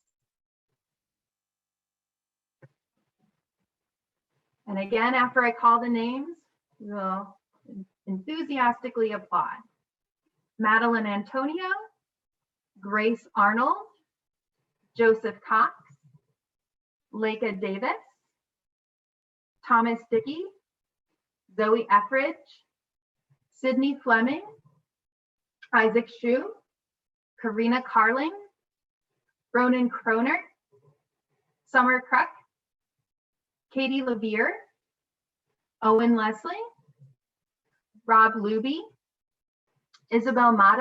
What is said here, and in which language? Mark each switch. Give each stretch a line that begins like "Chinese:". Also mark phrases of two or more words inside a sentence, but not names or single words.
English: And again, after I call the names, we'll enthusiastically applaud. Madeline Antonio, Grace Arnold, Joseph Cox, Leica Davis, Thomas Dickey, Zoe Etheridge, Sydney Fleming, Isaac Shu, Karina Carling, Ronan Kroner, Summer Kruk, Katie Levere, Owen Leslie, Rob Luby, Isabel Mata,